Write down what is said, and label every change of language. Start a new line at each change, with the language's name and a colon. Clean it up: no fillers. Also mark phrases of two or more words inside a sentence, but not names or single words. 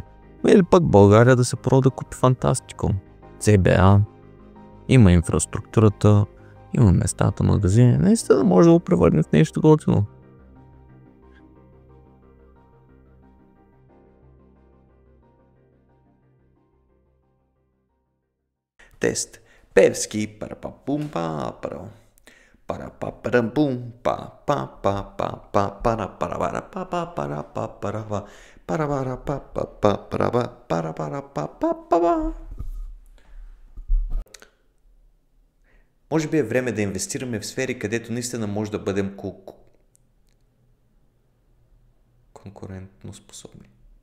Bulgarian: Или пък България да се пробва да купи Фантастико. CBA, има инфраструктурата, има местата, магазини, наистина може да го превърне в нещо готино. Тест. Певски парапапумпа паро. Парапапарапум па па па па па пара пара па па пара па пара пара па па па пара па па. Може би е време да инвестираме в сфери, където наистина може да бъдем конкурентно способни.